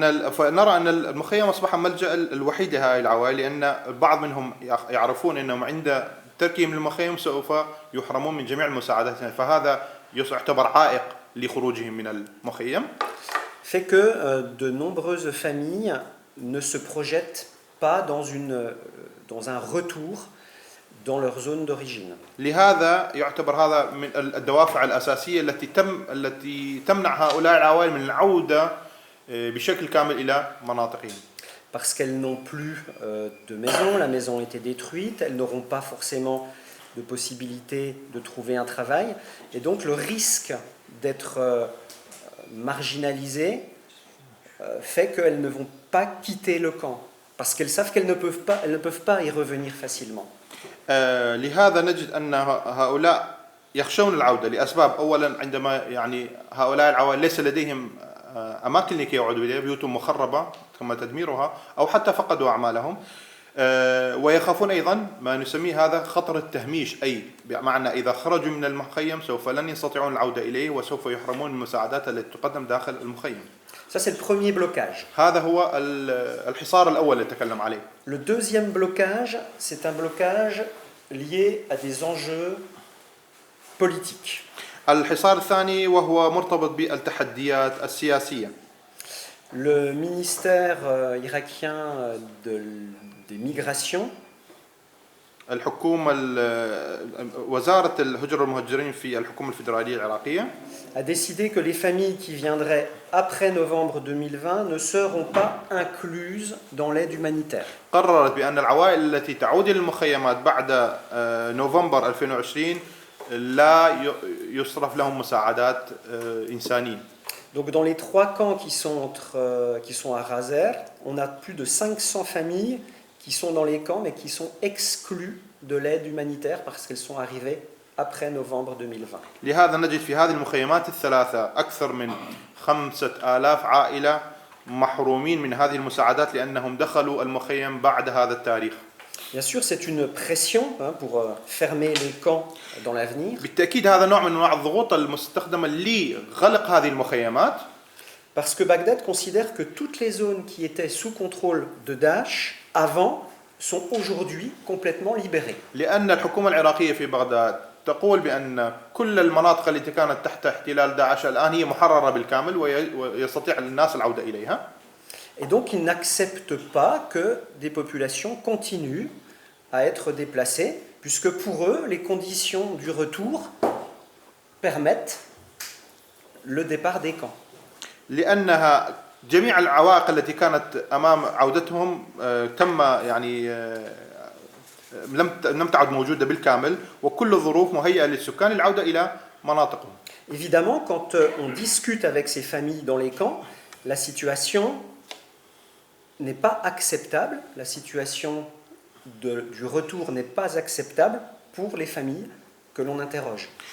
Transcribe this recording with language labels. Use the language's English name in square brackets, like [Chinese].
[Arabic] فنرى أن المخيم أصبح ملجأ الوحيد لهؤلاء العوائل، لأن البعض منهم يعرفون أنهم عند تركهم للمخيم سوف يحرمون من جميع المساعدات، فهذا يعتبر عائق لخروجهم من المخيم. [French] Fait que de nombreuses familles ne se projettent pas dans un retour dans leur zone d'origine. [Arabic] لهذا يعتبر هذا من الدوافع الأساسية التي تمنع هؤلاء العوائل من العودة بشكل كامل إلى مناطقهم. [French] Parce qu'elles n'ont plus de maison, la maison a été détruite, elles n'auront pas forcément de possibilité de trouver un travail, et donc le risque d'être marginalisées fait qu'elles ne vont pas quitter le camp, parce qu'elles savent qu'elles ne peuvent pas y revenir facilement. [Arabic] لهذا نجد أن هؤلاء يخشون العودة لأسباب. أولا عندما يعني هؤلاء العوائل ليس لديهم أماكن لكي يعودوا إليها، بيوتهم مخربة تم تدميرها أو حتى فقدوا أعمالهم، ويخافون أيضا ما نسميه هذا خطر التهميش، أي بمعنى إذا خرجوا من المخيم سوف لن يستطيعون العودة إليه وسوف يحرمون من المساعدات التي تقدم داخل المخيم. [French] Ça, c'est le premier blocage. [Arabic] هذا هو الحصار الأول اللي تكلم عليه. [French] Le deuxième blocage, c'est un blocage lié à des enjeux politiques. [Arabic] الحصار الثاني وهو مرتبط بالتحديات السياسية. [French] Le ministère irakien des migrations [Arabic] الحكومة وزارة الهجرة والمهاجرين في الحكومة الفيدرالية العراقية [French] a décidé que les familles qui viendraient après novembre 2020 ne seront pas incluses dans l'aide humanitaire. [Arabic] قررت بأن العوائل التي تعود إلى المخيمات بعد نوفمبر 2020 لا يصرف لهم مساعدات إنسانية. [French] Donc dans les 3 camps qui sont à Razer, on a plus de 500 familles qui sont dans les camps mais qui sont exclues de l'aide humanitaire parce qu'elles sont arrivées après novembre 2020. [Arabic] لهذا نجد في هذه المخيمات الثلاثة أكثر من 5000 عائلة محرومين من هذه المساعدات لأنهم دخلوا المخيم بعد هذا التاريخ. [French] Bien sûr, c'est une pression pour fermer les camps dans l'avenir. [Arabic] بالتأكيد هذا نوع من أنواع الضغوط المستخدمة لغلق هذه المخيمات. [French] Parce que Bagdad considère que toutes les zones qui étaient sous contrôle de Daesh avant sont aujourd'hui complètement libérées. [Arabic] لأن الحكومة العراقية في بغداد تقول بأن كل المناطق التي كانت تحت احتلال داعش الآن هي محررة بالكامل ويستطيع الناس العودة إليها. [French] Et donc ils n'acceptent pas que des populations continuent à être déplacées, puisque pour eux, les conditions du retour permettent le départ des camps. [Arabic] لأنها جميع العوائق التي كانت أمام عودتهم تم يعني لم تعد موجودة بالكامل، وكل الظروف مهيئة للسكان للعودة إلى مناطقهم. [French] Évidemment, quand on discute avec ces familles dans les camps, la situation n'est pas acceptable, la situation du retour n'est pas acceptable pour les familles que l'on interroge.